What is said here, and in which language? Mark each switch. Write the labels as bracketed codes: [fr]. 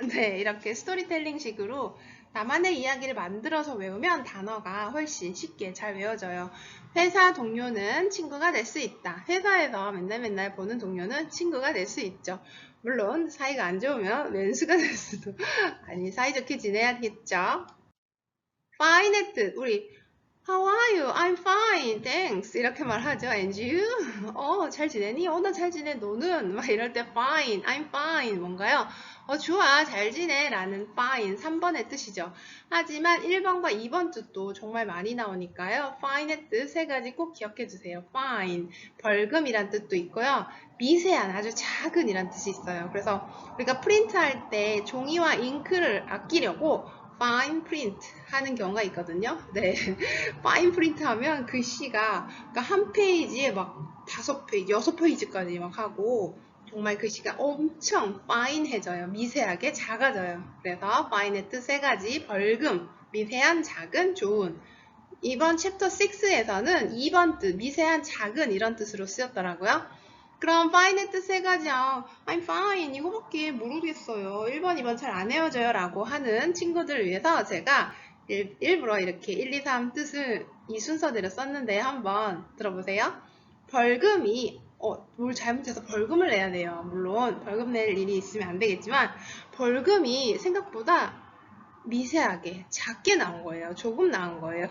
[ko] 네, 이렇게 스토리텔링 식으로 나만의 이야기를 만들어서 외우면 단어가 훨씬 쉽게 잘 외워져요. 회사 동료는 친구가 될 수 있다. 회사에서 맨날 보는 동료는 친구가 될 수 있죠. 물론 사이가 안 좋으면 왼수가 될 수도 아니 사이좋게 지내야겠죠. fine의 뜻, 우리 [en] How are you? I'm fine, thanks. [ko] 이렇게 말하죠. [en] And you? [ko] 잘 지내니? 나 잘 지내. 너는? 막 이럴 때 [en] fine, I'm fine. [ko] 뭔가요? 좋아, 잘 지내 라는 fine 3번의 뜻이죠. 하지만 1번과 2번 뜻도 정말 많이 나오니까요. fine의 뜻 세 가지 꼭 기억해 주세요. fine, 벌금이란 뜻도 있고요. 미세한, 아주 작은 이란 뜻이 있어요. 그래서 우리가 프린트할 때 종이와 잉크를 아끼려고 fine print 하는 경우가 있거든요. 네, fine print 하면 글씨가 그러니까 한 페이지에 막 5페이지, 6페이지까지 막 하고 정말 글씨가 엄청 fine해져요. 미세하게 작아져요. 그래서 fine의 뜻 세 가지, 벌금, 미세한, 작은, 좋은. 이번 챕터 6에서는 2번 뜻, 미세한, 작은 이런 뜻으로 쓰였더라고요. 그럼 fine의 뜻 세 가지요. [en] I'm fine [ko] 이거밖에 모르겠어요. 1번, 2번 잘 안 외워져요 라고 하는 친구들을 위해서 제가 일부러 이렇게 1, 2, 3 뜻을 이 순서대로 썼는데 한번 들어보세요. 벌금이 뭘 잘못해서 벌금을 내야 돼요. 물론 벌금 낼 일이 있으면 안 되겠지만 벌금이 생각보다 미세하게 작게 나온 거예요. 조금 나온 거예요.